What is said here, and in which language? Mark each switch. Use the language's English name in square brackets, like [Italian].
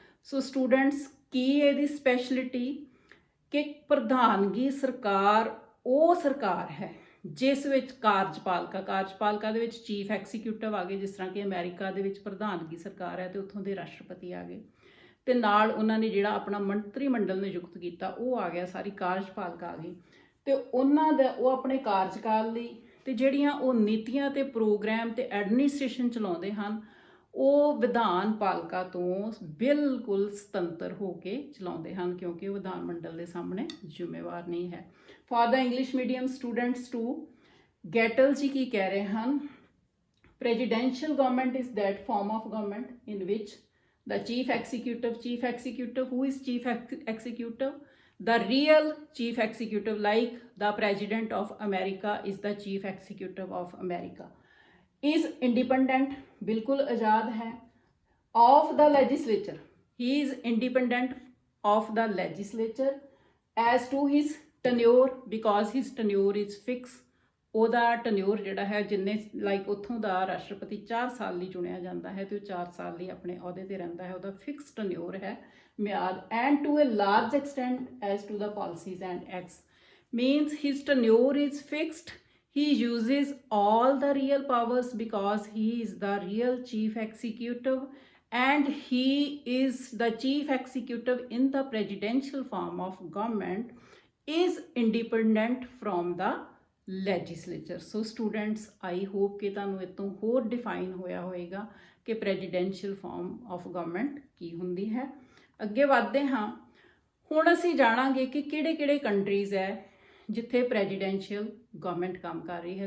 [Punjabi] So students, ਕੀ ਇਹਦੀ speciality? ਕਿ ਪ੍ਰਧਾਨਗੀ ਸਰਕਾਰ ਉਹ ਸਰਕਾਰ ਹੈ ਜਿਸ ਵਿੱਚ ਕਾਰਜਪਾਲਿਕਾ ਦੇ ਵਿੱਚ ਚੀਫ ਐਕਸੀਕਿਊਟਿਵ ਆ ਗਏ, ਜਿਸ ਤਰ੍ਹਾਂ ਕਿ ਅਮਰੀਕਾ ਦੇ ਵਿੱਚ ਪ੍ਰਧਾਨਗੀ ਸਰਕਾਰ ਹੈ ਤੇ ਉੱਥੋਂ ਦੇ ਰਾਸ਼ਟਰਪਤੀ ਆ ਗਏ, ਤੇ ਨਾਲ ਉਹਨਾਂ ਨੇ ਜਿਹੜਾ ਆਪਣਾ ਮੰਤਰੀ ਮੰਡਲ ਨਿਯੁਕਤ ਕੀਤਾ ਉਹ ਆ ਗਿਆ, ਸਾਰੀ ਕਾਰਜਪਾਲਿਕਾ ਆ ਗਈ, ਤੇ ਉਹਨਾਂ ਦਾ ਉਹ ਆਪਣੇ ਕਾਰਜਕਾਲ ਲਈ ਤੇ ਜਿਹੜੀਆਂ ਉਹ ਨੀਤੀਆਂ ਤੇ ਪ੍ਰੋਗਰਾਮ ਤੇ ਐਡਮਿਨਿਸਟ੍ਰੇਸ਼ਨ ਚਲਾਉਂਦੇ ਹਨ ਉਹ ਵਿਧਾਨ ਪਾਲਿਕਾ ਤੋਂ ਬਿਲਕੁਲ ਸੁਤੰਤਰ ਹੋ ਕੇ ਚਲਾਉਂਦੇ ਹਨ, ਕਿਉਂਕਿ ਉਹ ਵਿਧਾਨ ਮੰਡਲ ਦੇ ਸਾਹਮਣੇ ਜ਼ਿੰਮੇਵਾਰ ਨਹੀਂ ਹੈ। [English] for the English medium students too, [Punjabi] ਗੈਟਲ ਜੀ ਕੀ ਕਹਿ ਰਹੇ ਹਨ? [English] Presidential government is that form of government in which the chief executive, who is chief executive? The real chief executive, like the president of America is the chief executive of America, is independent, [Hindi] बिल्कुल आज़ाद है, [English] of the legislature, he is independent of the legislature as to his tenure, because his tenure is fixed। [Punjabi] ਉਹਦਾ tenure ਜਿਹੜਾ ਹੈ, ਜਿੰਨੇ like ਉੱਥੋਂ ਦਾ ਰਾਸ਼ਟਰਪਤੀ 4 ਸਾਲ ਲਈ ਚੁਣਿਆ ਜਾਂਦਾ ਹੈ ਤੇ ਉਹ 4 ਸਾਲ ਲਈ ਆਪਣੇ ਅਹੁਦੇ ਤੇ ਰਹਿੰਦਾ ਹੈ, ਉਹਦਾ ਫਿਕਸ ਟਨਿਓਰ ਹੈ, ਮਿਆਦ। [English] And to a large extent as to the policies and acts, means his tenure is fixed, he uses all the real powers because he is the real chief executive, and he is the chief executive in the presidential form of government, is independent from the legislature. [Punjabi] So students, I hope ਕਿ ਤੁਹਾਨੂੰ ਇਹ ਤੋਂ ਹੋਰ define ਹੋਇਆ ਹੋਏਗਾ ਕਿ presidential farm of government ਕੀ ਹੁੰਦੀ ਹੈ। ਅੱਗੇ ਵਧਦੇ ਹਾਂ। ਹੁਣ ਅਸੀਂ ਜਾਣਾਂਗੇ ਕਿ ਕਿਹੜੇ ਕੰਟਰੀਜ਼ ਹੈ ਜਿੱਥੇ ਪ੍ਰੈਜ਼ੀਡੈਂਸ਼ੀਅਲ ਗਵਰਨਮੈਂਟ ਕੰਮ ਕਰ ਰਹੀ ਹੈ।